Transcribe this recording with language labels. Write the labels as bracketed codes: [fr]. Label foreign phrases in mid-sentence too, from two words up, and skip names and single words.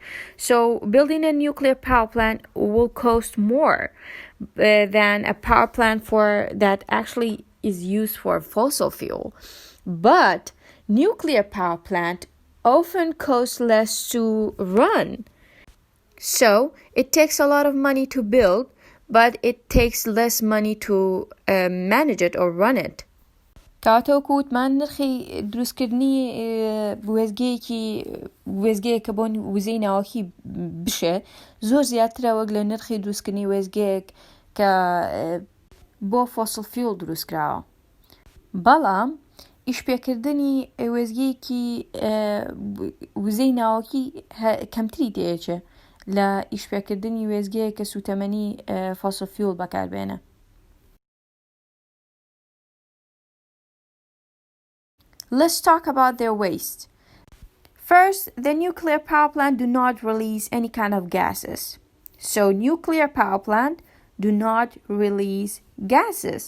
[en] So building a nuclear power plant will cost more than a power plant for that actually is used for fossil fuel. But nuclear power plant often costs less to run. So it takes a lot of money to build, but it takes less money to manage it or run it. [ckb] کاتۆکو وتمان نرخی دروستکردنی وێزگەیەکە بۆ وزەی ناوەکی بشێ زۆر زیاترە وەک لە نرخی دروستکردنی وێزگەیەک کە بۆ [en] fossil fuel [ckb] دروستکراوە. بەڵام ئیشپێکردنی وێزگەیەکی وزەی ناوەکی کەمتری دێچێ لە ئیشپێکردنی وێزگەیە کە سوتەمەنی [en] fossil fuel [ckb] بەکاربێنە. [en] Let's talk about their waste. First, the nuclear power plant do not release any kind of gases. So nuclear power plant do not release gases.